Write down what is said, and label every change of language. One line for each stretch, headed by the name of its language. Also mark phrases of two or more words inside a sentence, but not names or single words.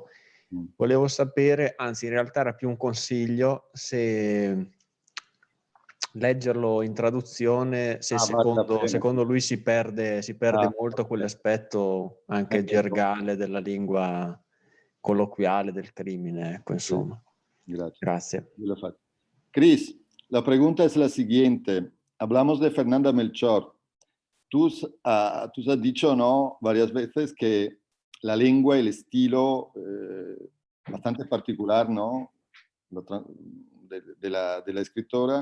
Italian: Volevo sapere, anzi in realtà era più un consiglio, se leggerlo in traduzione, se secondo lui si perde molto quell'aspetto anche gergale della lingua colloquiale del crimine, ecco, insomma.
Spanish: Gracias. Cris, la pregunta es la siguiente. Hablamos de Fernanda Melchor. Tú has dicho, ¿no?, varias veces que la lengua y el estilo bastante particular, ¿no?, de la escritora.